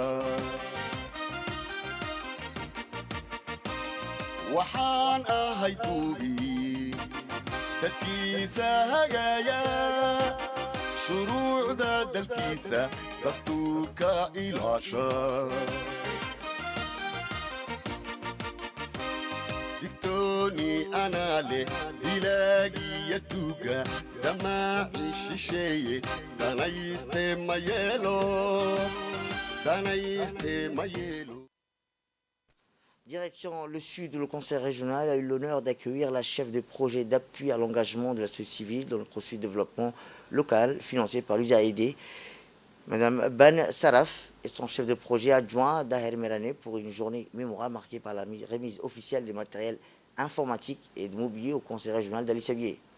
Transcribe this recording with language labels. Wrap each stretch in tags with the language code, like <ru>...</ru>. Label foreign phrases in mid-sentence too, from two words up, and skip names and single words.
<so>waxaan ahay duubi dadkiisa hagaaya shuruucda dalkiisa dastuurka ilaasha digtooni anaa leh dilaagiya tuuga damaaci shisheeye danayste ma yeelo</so> <fr>Direction le sud, le conseil régional a eu l'honneur d'accueillir la chef de projet d'appui à l'engagement de la société civile dans le processus de développement local financé par l'USAID, Madame Ban Saraf, et son chef de projet adjoint Daher Merane pour une journée mémorable marquée par la remise officielle des matériels informatiques et de mobilier au conseil régional d'Ali Sabié.</fr>